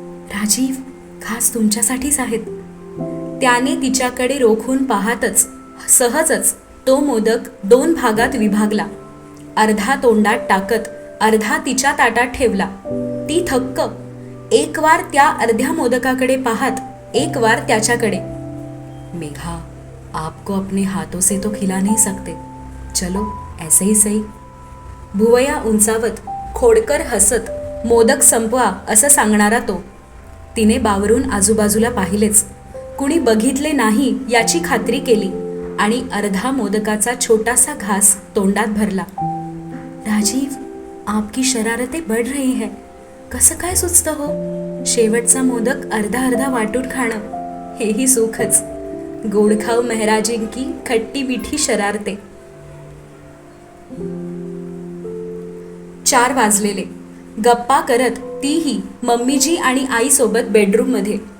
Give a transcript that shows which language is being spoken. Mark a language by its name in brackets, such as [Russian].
[Marathi] राजीव, खास तुमच्यासाठीच आहेत. त्याने तिच्याकडे रोखून पाहतच सहजच तो मोदक 2 भागात विभागला. अर्धा तोंडात टाकत अर्धा तिच्या ताटात ठेवला. ती थक्क. एक वार त्या अर्ध्या मोदकाकडे पाहत, एक वार त्याच्याकडे. [Hindi] मेघा, आपको अपने हाथों से तो खिला नहीं सकते, चलो ऐसे ही सही. [Marathi] भुवया उंचावत खोडकर हसत, मोदक संपवा असं सांगणारा तो. तिने बावरून आजूबाजूला पाहिलेच. कुणी बघितले नाही याची खात्री केली आणि अर्धा मोदकाचा छोटासा घास तोंडात भरला. [Hindi] राजीव, आपकी शरारतें बढ़ रही है. [Marathi] कसं काय सुचतं हो? शेवटचा मोदक अर्धा अर्धा वाटून खाणं हेही सुखच. [Hindi] गोडखाऊ मेहराजींकी खट्टी मिठी शरारते. [Marathi] 4 वाजलेले. गप्पा करत तीही मम्मीजी आणि आईसोबत बेडरूममध्ये.